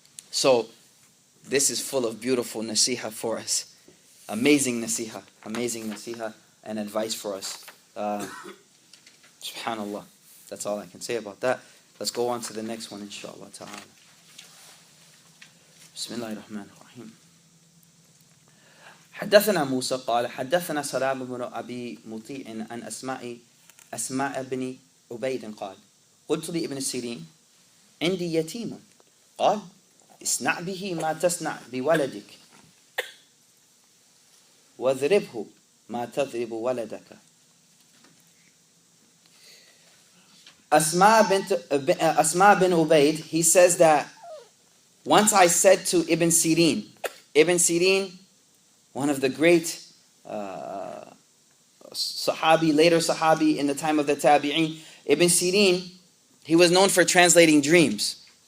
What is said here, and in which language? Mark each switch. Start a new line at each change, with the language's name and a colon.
English: So this is full of beautiful nasiha for us. Amazing nasiha and advice for us. Subhanallah. That's all I can say about that. Let's go on to the next one, inshallah ta'ala.
Arabic: Bismillahir Rahmanir Rahim. حدثنا موسى قال حدثنا سلام بن أبي مطيع عن أسماء بن عبيد قال قلت لابن سيرين عندي يتيم قال اصنع به ما تصنع بولدك واضربه ما تضرب ولدك.
English: Asma bin Ubaid, he says that once I said to Ibn Sirin, one of the great Sahabi, later Sahabi in the time of the Tabi'een, Ibn Sirin, he was known for translating dreams.